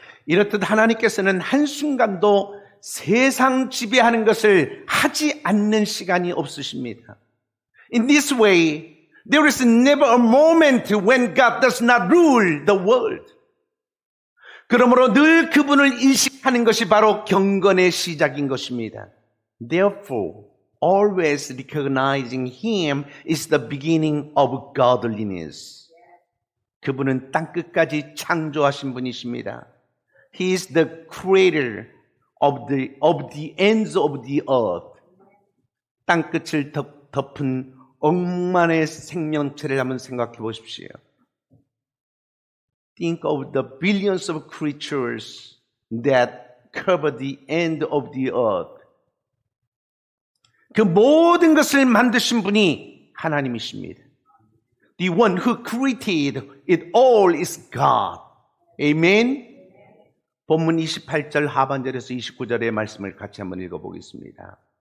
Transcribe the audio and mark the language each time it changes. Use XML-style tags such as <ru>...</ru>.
<ko>이렇듯 하나님께서는 한순간도 세상 지배하는 것을 하지 않는 시간이 없으십니다.</ko> <en>In this way, there is never a moment when God does not rule the world.</en> <ko>그러므로 늘 그분을 인식하는 것이 바로 경건의 시작인 것입니다.</ko> <en>Therefore, always recognizing Him is the beginning of godliness.</en> <ko>그분은 땅끝까지 창조하신 분이십니다.</ko> <en>He is the creator of the ends of the earth.</en> <ko>땅끝을 덮은 억만의 생명체를 한번 생각해 보십시오.</ko> <en>Think of the billions of creatures that cover the end of the earth.</en> <ko>그 모든 것을 만드신 분이 하나님이십니다.</ko> <en>The one who created it all is God. Amen.</en> <ko>본문 28절 하반절에서 29절의 말씀을 같이 한번 읽어보겠습니다.</ko>